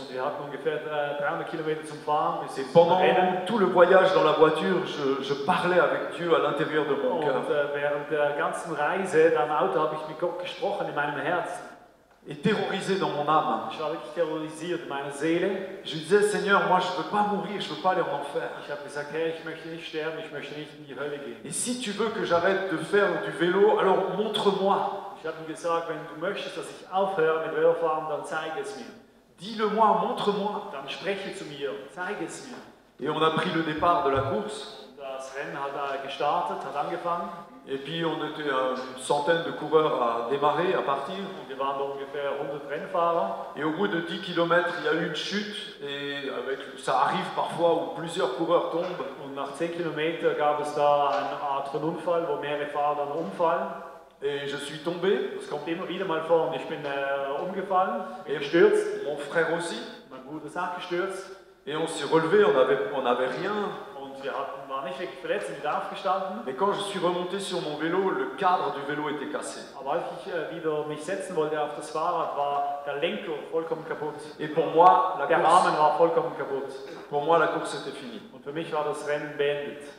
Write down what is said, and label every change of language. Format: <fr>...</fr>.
<de>Und wir hatten ungefähr 300 Kilometer zum Fahren bis</de> <fr>Et</fr> <de>zum</de> <fr>pendant</fr> <de>Rennen.</de> <fr>tout le voyage dans la voiture, je parlais avec Dieu à l'intérieur de mon cœur.</fr> <de>Und während der ganzen Reise da im Auto habe ich mit Gott gesprochen in meinem Herzen.</de> <fr>Et terrorisé dans mon âme.</fr> <de>Ich war wirklich terrorisiert in meiner Seele.</de> <fr>Je disais, Seigneur, moi je ne veux pas mourir, je ne veux pas aller en enfer.</fr> <de>Ich habe gesagt, hey, ich möchte nicht sterben, ich möchte nicht in die Hölle gehen.</de> <fr>Et si tu veux que j'arrête de faire du vélo, alors montre-moi.</fr> <de>Ich habe ihm gesagt, wenn du möchtest, dass ich aufhöre mit Velofahren, dann zeige es mir.</de> <fr>Dis-le-moi, montre-moi.</fr> <de>Dann spreche zu mir, zeige es mir.</de> <fr>Et on a pris le départ de la course.</fr> <de>Und das Rennen hat gestartet, hat angefangen.</de> <fr>Et puis on était une centaine de coureurs à démarrer, à partir.</fr> <de>Und wir waren da ungefähr 100 Rennfahrer.</de> <fr>Et au bout de 10 km, il y a eu une chute. Et ça arrive parfois où plusieurs coureurs tombent.</fr> <de>Und nach 10 Kilometern gab es da eine Art von Unfall, wo mehrere Fahrer dann umfallen.</de> <fr>Et je suis tombé.</fr> <de>Das kommt immer wieder mal vor und ich bin umgefallen, bin gestürzt.</de> <fr>Mon frère aussi.</fr> <de>Mein Bruder ist auch gestürzt.</de> <fr>Et on s'est relevé, on n'avait rien.</fr> <de>Und wir waren nicht wirklich verletzt, sind wieder aufgestanden.</de> <fr>Mais quand je suis remonté sur mon vélo, le cadre du vélo était cassé.</fr> <de>Aber als ich wieder mich setzen wollte auf das Fahrrad, war der Lenker vollkommen kaputt.</de> <fr>Et pour moi,</fr> <de>Der Rahmen war vollkommen kaputt.</de> <fr>la course était finie.</fr> <de>Und für mich war das Rennen beendet.</de>